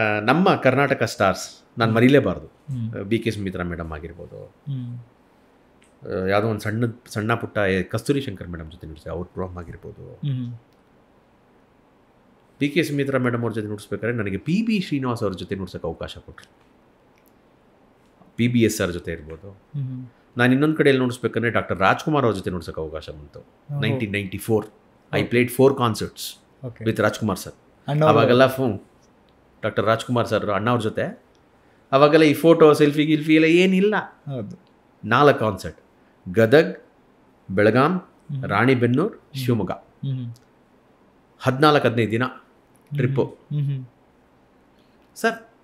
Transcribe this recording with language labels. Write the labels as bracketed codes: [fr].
[kn] ನಮ್ಮ ಕರ್ನಾಟಕ ಸ್ಟಾರ್ಸ್ ನಾನು ಮರೀಲೇಬಾರ್ದು. B K Sumitra madam ಆಗಿರ್ಬೋದು, ಯಾವುದೋ ಒಂದು ಸಣ್ಣ ಪುಟ್ಟ ಕಸ್ತೂರಿ ಶಂಕರ್ ಮೇಡಮ್ ಜೊತೆ ನುಡಿಸಿ ಅವ್ರ ಪ್ರೋಗ್ರಾಮ್ ಆಗಿರ್ಬೋದು. ಬಿ ಕೆ ಸುಮಿತ್ರಾ ಮೇಡಮ್ ಅವ್ರ ಜೊತೆ ನುಡಿಸ್ಬೇಕಾದ್ರೆ ನನಗೆ ಪಿ ಬಿ ಶ್ರೀನಿವಾಸ್ ಅವ್ರ ಜೊತೆ ನುಡ್ಸೋಕ್ಕೆ ಅವಕಾಶ ಕೊಟ್ಟರು. PBS ಅವ್ರ ಜೊತೆ ಇರ್ಬೋದು. ನಾನು ಇನ್ನೊಂದು ಕಡೆಯಲ್ಲಿ ನುಡಿಸ್ಬೇಕಂದ್ರೆ ಡಾಕ್ಟರ್ ರಾಜ್ಕುಮಾರ್ ಅವ್ರ ಜೊತೆ ನುಡ್ಸೋಕ್ಕೆ ಅವಕಾಶ ಬಂತು. [en] 1994 I played 4 concerts with Rajkumar sir. [kn] ಅವಾಗೆಲ್ಲ ಡಾಕ್ಟರ್ ರಾಜ್ಕುಮಾರ್ ಸರ್ ಅಣ್ಣ ಅವ್ರ ಜೊತೆ ಅವಾಗೆಲ್ಲ ಈ ಫೋಟೋ ಸೆಲ್ಫಿ ಗಿಲ್ಫಿ ಎಲ್ಲ ಏನಿಲ್ಲ. 4 ಕಾನ್ಸರ್ಟ್, ಗದಗ್, ಬೆಳಗಾಂ, ರಾಣಿಬೆನ್ನೂರು, ಶಿವಮೊಗ್ಗ, 14-15 ದಿನ ಟ್ರಿಪ್ಪು ಸರ್.